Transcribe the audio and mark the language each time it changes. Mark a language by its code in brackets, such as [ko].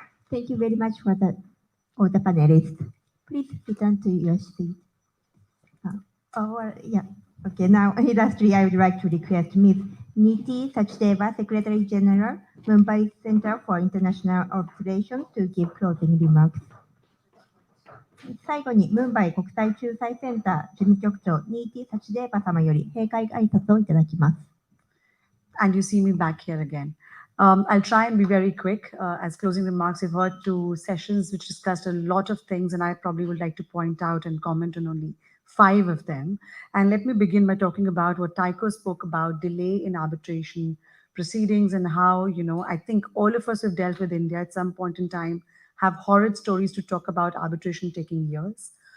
[en] Thank you very much for all the panelists. Please return to your seat. Yeah. Okay, now lastly, I would like to request Ms. Niti Sachdeva, Secretary General, Mumbai Center for International Arbitration, to give closing remarks. [ja] 最後に、ムンバイ国際仲裁センター事務局長、ニーティ・サチデーバ様より閉会挨拶をいただきます。 [en] And you see me back here again. I'll try and be very quick. As closing remarks, we've heard two sessions which discussed a lot of things, and I probably would like to point out and comment on only 5 of them. And let me begin by talking about what Tycho spoke about, delay in arbitration proceedings, and how, I think all of us who've dealt with India at some point in time have horrid stories to talk about arbitration taking years.